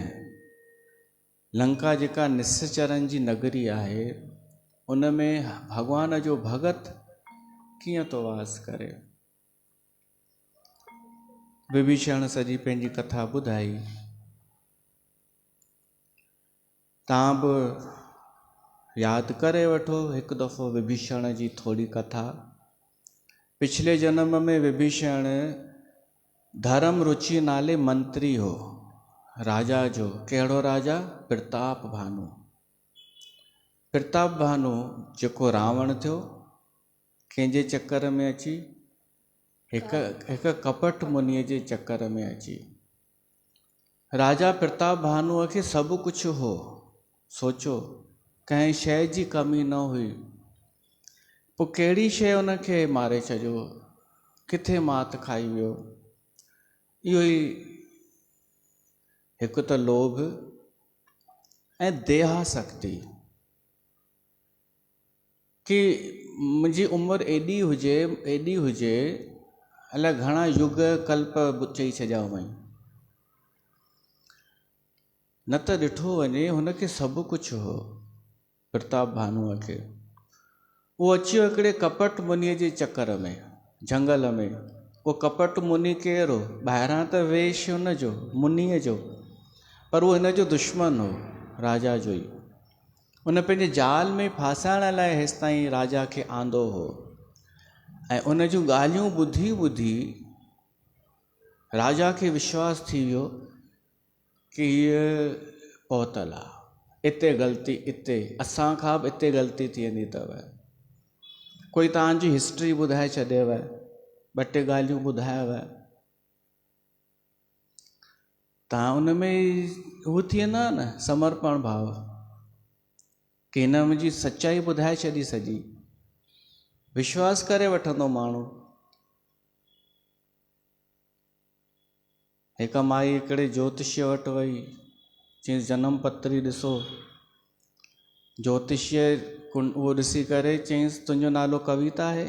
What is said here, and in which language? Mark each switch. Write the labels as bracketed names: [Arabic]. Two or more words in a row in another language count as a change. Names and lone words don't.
[Sindhi] लंका जेका निश्चरनि जी नगरी आहे उन में भगवान जो भगत कीअं तो वास करे? विभीषण सॼी पंहिंजी कथा ॿुधाई। तव्हां बि यादि करे वठो हिकु दफ़ो विभीषण जी थोरी कथा। पिछले जन्म में विभीषण धर्म रुचि नाले मंत्री हो राजा जो। कहिड़ो राजा? प्रताप भानु। प्रताप भानु जेको रावण थियो, कंहिंजे चक्कर में अची एक कपट मुनीअ जे चक्कर में अची राजा प्रताप भानुअ खे सभु कुझु हो, सोचो कंहिं शइ जी कमी न हुई, पोइ कहिड़ी शइ उनखे मारे छॾियो, किथे मात खाई वियो। इहो ई हिकु त लोभ ऐं देहासक्ति, कि मुंहिंजी उमिरि एॾी हुजे, अलाए घणा युग कल्प चई छॾिया वई, न त ॾिठो वञे हुनखे सभु कुझु हो प्रताप भानुअ खे। उहो अची वियो हिकिड़े कपट मुनीअ जे चकर में, झंगल में। उहो कपट मुनी केरु हो? ॿाहिरां त वेश हुनजो मुनीअ जो, पर उहो हिन जो दुश्मन हो, राजा जो ई। उन पंहिंजे जाल में फासाइण लाइ हेसि ताईं राजा खे आंदो हो, ऐं उन जूं ॻाल्हियूं ॿुधी ॿुधी राजा खे विश्वास थी वियो कि हीअ पहुतल आहे, इते ग़लती, इते असां खां बि इते ग़लती थी वेंदी अथव। कोई तव्हांजी हिस्ट्री ॿुधाए छॾेव, ॿ टे ॻाल्हियूं ॿुधायव, तव्हां उन में हू थी वेंदा न समर्पण भाव, कि हिन मुंहिंजी सच्चाई ॿुधाए छॾी सॼी, विश्वास करे वठंदो माण्हू। हिकु माई हिकिड़े ज्योतिषीअ वटि वई, चयईंसि जनम पत्री ॾिसो। ज्योतिषीअ उहो ॾिसी करे चयईंसि तुंहिंजो नालो कविता आहे?